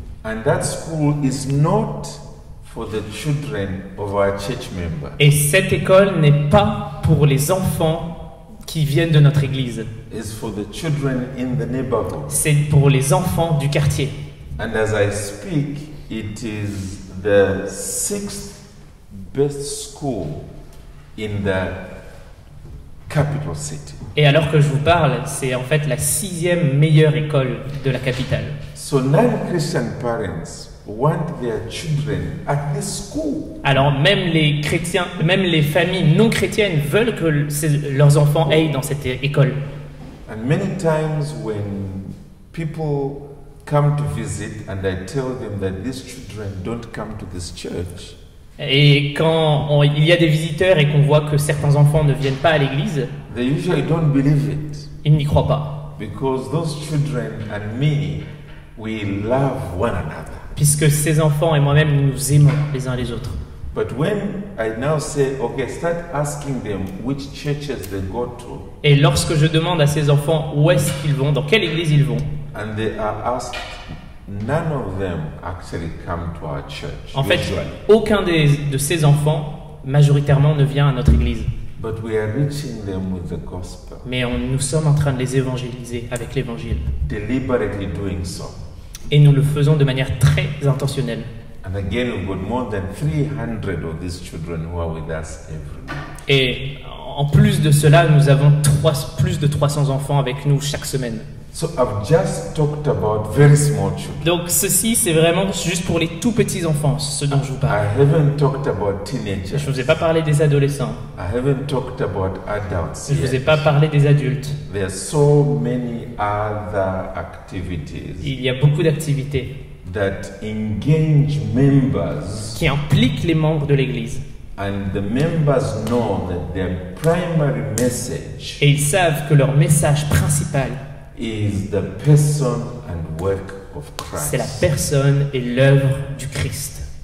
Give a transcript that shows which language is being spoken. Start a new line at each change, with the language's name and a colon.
English: And that school is not for the children of our church members.
French: Et cette école n'est pas pour les enfants qui viennent de notre église.
English: It's for the children in the neighborhood.
French: C'est pour les enfants du quartier.
English: And as I speak, it is the 6th best school in the capital city.
French: Et alors que je vous parle, c'est en fait la 6e meilleure école de la capitale.
English: So non-Christian parents want their children at this school.
French: Alors même les chrétiens, même les familles non chrétiennes veulent que leurs enfants aillent dans cette école.
English: And many times when people come to visit and I tell them that these children don't come to this church,
French: Et quand il y a des visiteurs et qu'on voit que certains enfants ne viennent pas à l'église,
English: they usually don't believe it.
French: ils n'y croient pas.
English: Because those children and me, we love one another.
French: Puisque ces enfants et moi-même, nous nous aimons les uns les autres.
English: But when I now say, okay, start asking them which churches they go to,
French: Et lorsque je demande à ces enfants où est-ce qu'ils vont, dans quelle église ils vont,
English: and they are asked, none of them actually come to our church.
French: en fait,
English: usually.
French: aucun de ces enfants, majoritairement, ne vient à notre église.
English: But we are reaching them with the gospel,
French: Mais nous sommes en train de les évangéliser avec l'évangile.
English: deliberately doing so.
French: Et nous le faisons de manière très intentionnelle.
English: And again, we've got more than 300 of these children who are with us every day.
French: Et en plus de cela, nous avons plus de 300 enfants avec nous chaque semaine.
English: So I've just talked about very small children.
French: Donc ceci, c'est vraiment juste pour les tout petits enfants, ce dont je vous parle.
English: I haven't talked about
French: Je
English: teenagers.
French: ne vous ai pas parlé des adolescents.
English: I haven't talked about adults
French: Je ne vous ai
English: yet.
French: pas parlé des adultes.
English: There are so many other activities
French: Il y a beaucoup d'activités
English: that engage members,
French: qui impliquent les membres de l'Église.
English: and the members know that their primary message
French: Et ils savent que leur message principal,
English: is the person and work of
French: c'est la
English: Christ.
French: personne et l'œuvre du Christ.